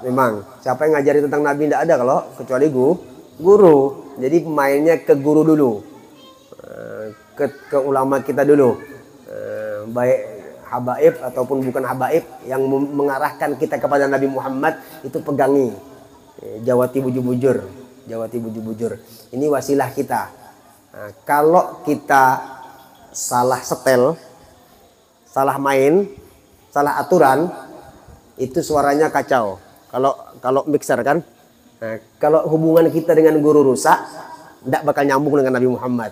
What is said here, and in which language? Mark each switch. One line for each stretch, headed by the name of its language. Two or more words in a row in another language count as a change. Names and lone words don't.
Indonesian: Memang siapa yang ngajari tentang Nabi tidak ada kalau kecuali guru. Jadi mainnya ke guru dulu, ke ulama kita dulu, baik habaib ataupun bukan habaib yang mengarahkan kita kepada Nabi Muhammad, itu pegangi.
Banjar: Jawati bujur-bujur, jawati bujur-bujur.
Indonesian: Ini wasilah kita. Nah, kalau kita salah setel, salah main, salah aturan, itu suaranya kacau. Kalau mixer kan. Nah, kalau hubungan kita dengan guru rusak, tidak bakal nyambung dengan Nabi Muhammad.